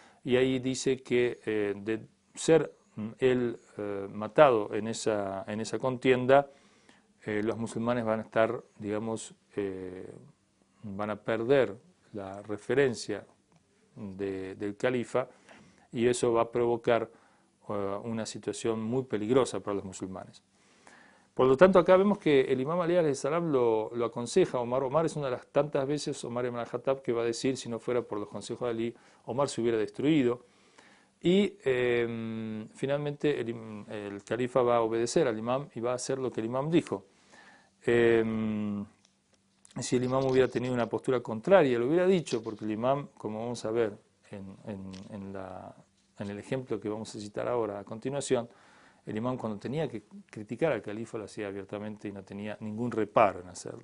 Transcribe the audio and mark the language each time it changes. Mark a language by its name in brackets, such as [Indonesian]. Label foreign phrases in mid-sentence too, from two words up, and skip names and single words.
[Spanish] Y ahí dice que de ser él matado en esa contienda, los musulmanes van a estar, digamos, van a perder la referencia del califa, y eso va a provocar una situación muy peligrosa para los musulmanes. Por lo tanto, acá vemos que el imam Ali [Arabic] عليه السلام [Spanish] lo aconseja a Omar. Omar es una de las tantas veces, Omar ibn al-Khattab, que va a decir, si no fuera por los consejos de Ali, Omar se hubiera destruido. Y finalmente el califa va a obedecer al imam y va a hacer lo que el imam dijo. Si el imam hubiera tenido una postura contraria, lo hubiera dicho, porque el imam, como vamos a ver en el ejemplo que vamos a citar ahora a continuación, el imam cuando tenía que criticar al califa lo hacía abiertamente y no tenía ningún reparo en hacerlo.